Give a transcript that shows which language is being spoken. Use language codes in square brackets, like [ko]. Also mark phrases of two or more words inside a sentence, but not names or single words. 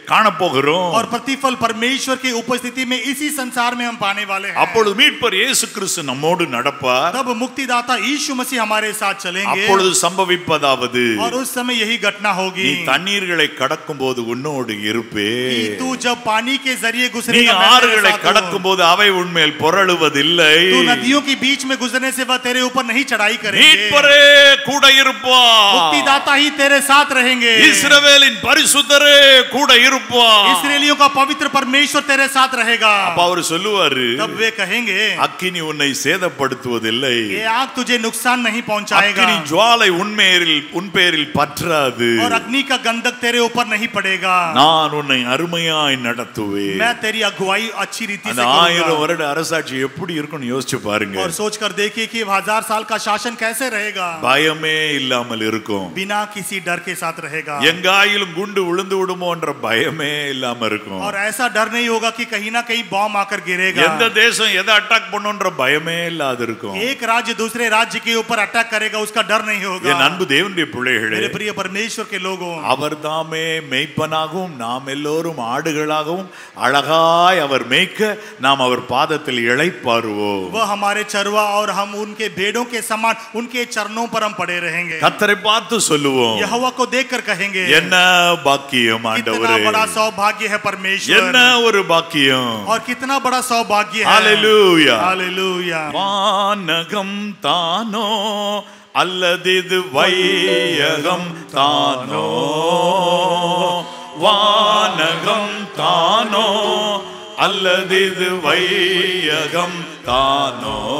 [hi] और प्रतिफल परमेश्वर की उपस्थिति में इसी संसार में हम पाने वाले हैं। [ta] அப்பொழுது மீட்பர் இயேசு கிறிஸ்து நம்மோடு நடப்பார். [hi] तब मुक्तिदाता यीशु मसीह हमारे साथ चलेंगे। [ta] அப்பொழுது சம்பவிப்பதாவது [hi] और उस समय यही घटना होगी। [ta] நீ தண்ணீர்களை கடக்கும்போது உன்னோடு இருப்பேன். [hi] तू जब पानी के जरिए [ta] நீ [hi] गुजरेगा [ta] ஆறுகளை கடக்கும்போது அவை உன்மேல் புரளுவதில்லை. [hi] तू नदियों के बीच में गुजरने से वह तेरे ऊपर नहीं चढ़ाई करेंगे। [ta] மீட்பரே கூட இருப்பார். [hi] मुक्तिदाता ही तेरे साथ रहेंगे। [ta] இஸ்ரவேலின் பரிசுத்தரே கூட இருப்பார். [hi] इस्राएलियों का पवित्र परमेश्वर तेरे साथ रहेगा। [ta] அப்ப அவர் சொல்லுவாரு, [hi] तब वे कहेंगे [ta] அக்கினி உன்னை சேதப்படுத்துவதில்லை. [hi] ये आग तुझे नुकसान नहीं पहुंचाएगा। [ta] அக்கினி ஜுவாலை உன் பேரில் பற்றாது. [hi] और अग्नि का गंधक तेरे ऊपर नहीं पड़ेगा। [ta] நான் உன்னை அருமையாய் நடத்துவேன். [hi] मैं तेरी अगुवाई अच्छी रीति से [ta] அந்த [hi] करूंगा। [ta] 1000 வருட அரசாட்சி எப்படி இருக்கும்னு யோசிச்சு பாருங்க. [hi] और सोचकर देखिए कि 1000 साल का शासन कैसे रहेगा। [ta] பயமே இல்லாமல் இருக்கும். [hi] बिना किसी डर के साथ रहेगा। [ta] எங்காயிலும் குண்டு விழுந்து விடுமோன்ற பயமே இல்லாம இருக்கும். [hi] और ऐसा डर नहीं होगा कि कहीं ना कहीं बॉम्ब आकर गिरेगा। [ta] எந்த தேசம் எதை அட்டாக் பண்ணுன்ற பயமே இல்லாத இருக்கும். [hi] एक राज्य दूसरे राज्य के ऊपर अटैक करेगा, उसका डर नहीं होगा। [ta] என் அன்பு தேவனுடைய பிள்ளைகளே, [hi] मेरे प्रिय परमेश्वर के लोगों, [ta] அவர் தாமே மேய்ப்பனாகவும் நாம் எல்லோரும் ஆடுகளாகவும் அழகாய் அவர் மேய்க்க நாம் அவர் பாதத்தில் இளைப்பாறுவோம். [hi] वह हमारे चरवा और हम उनके भेड़ों के समान उनके चरणों पर हम पड़े रहेंगे। [ta] கர்த்தரை பார்த்து சொல்லுவோம், [hi] यहोवा को देखकर कहेंगे [ta] என்ன பாக்கியம் ஆண்டவரே, [hi] कितना बड़ा सौभाग्य है परमेश्वर। [ta] என்ன ஒரு பாக்கியம், [hi] और कितना बड़ा सौभाग्य है। [ta] ஹalleluya [hi] हालेलुया। [ta] வானகம் தானோ அல்லது வையகம் தானோ, வானகம் தானோ அல்லது வையகம் தானோ,